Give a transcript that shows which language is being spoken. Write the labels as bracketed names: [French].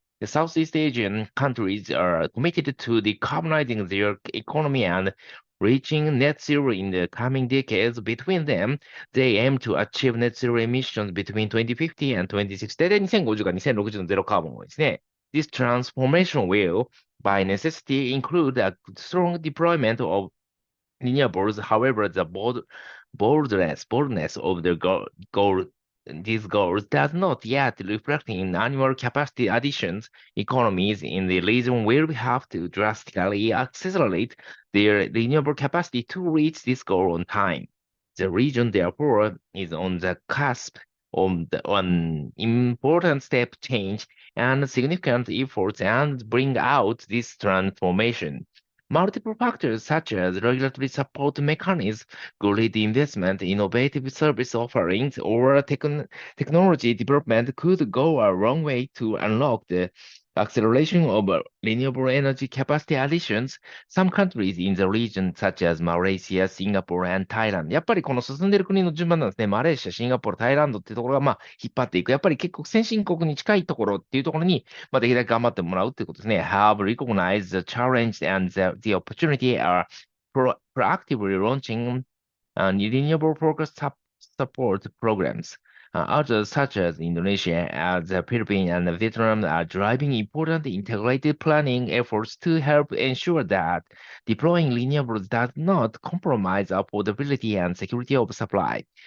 [English] The Southeast Asian countries are committed to decarbonizing their economy and reaching net zero in the coming decades. Between them, they aim to achieve net zero emissions between 2050 and 2060. [Japanese] 大体2050か2060のゼロカーボンですね。 [English] This transformation will, by necessity, include a strong deployment of renewables. However, the boldness of the these goals does not yet reflect in annual capacity additions. Economies in the region will have to drastically accelerate their renewable capacity to reach this goal on time. The region, therefore, is on the cusp of an important step change and significant efforts and bring out this transformation. Multiple factors such as regulatory support mechanisms, grid investment, innovative service offerings, or technology development could go a long way to unlock the acceleration of renewable energy capacity additions. Some countries in the region, such as Malaysia, Singapore, and Thailand。 [Japanese] やっぱりこの進んでいる国の順番なんですね。マレーシア、シンガポール、タイランドっていうところが引っ張っていく。やっぱり結構先進国に近いところっていうところに、できるだけ頑張ってもらうっていうことですね。 [English] Have recognized the challenge and the opportunity are proactively launching renewable focus support programs. Others, such as Indonesia, the Philippines, and Vietnam, are driving important integrated planning efforts to help ensure that deploying renewables does not compromise affordability and security of supply.